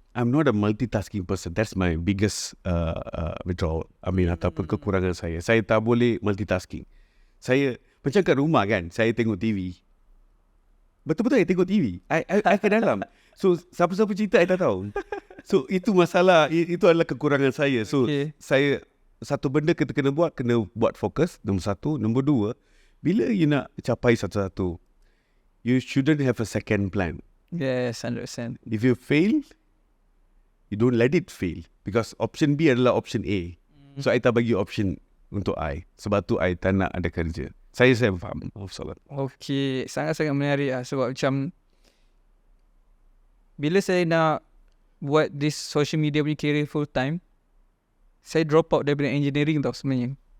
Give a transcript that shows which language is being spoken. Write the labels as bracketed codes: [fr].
[en] I'm not a multitasking person. That's my biggest withdrawal. [ms] Ataupun kekurangan saya. Saya tak boleh multitasking. Saya macam kat rumah kan, saya tengok TV. Betul-betul saya tengok TV. I ke dalam. So siapa-siapa cerita I tak tahu. So itu masalah, itu adalah kekurangan saya. So saya satu benda kita kena buat fokus. Nombor satu. Nombor dua, bila you nak capai satu-satu, [en] you shouldn't have a second plan. Yes, 100%. If you fail, you don't let it fail. Because option B [ms] adalah [en] option A. [ms] So I tak bagi option untuk I. Sebab tu I tak nak ada kerja. Saya faham. Salat. Okay, sangat-sangat menarik lah. Sebab macam bila saya nak buat [en] this social media [ms] punya [en] career full time, [ms] saya drop out daripada engineering tau sebenarnya.